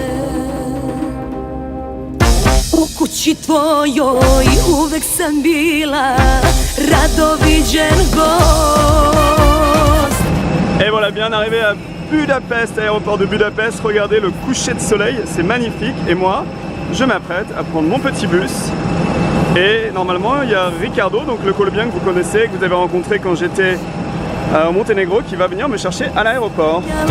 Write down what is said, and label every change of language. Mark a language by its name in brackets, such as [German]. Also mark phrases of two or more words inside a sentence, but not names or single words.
[Serbian] u kući tvojoj uvek sam bila rado viđen gost. [French] Et voilà, bien arrivé à Budapest, aéroport de Budapest. Regardez le coucher de soleil, c'est magnifique. Et moi, je m'apprête à prendre mon petit bus. Et normalement, il y a Ricardo, donc le Colombien que vous connaissez, que vous avez rencontré quand j'étais au Monténégro, qui va venir me chercher à l'aéroport.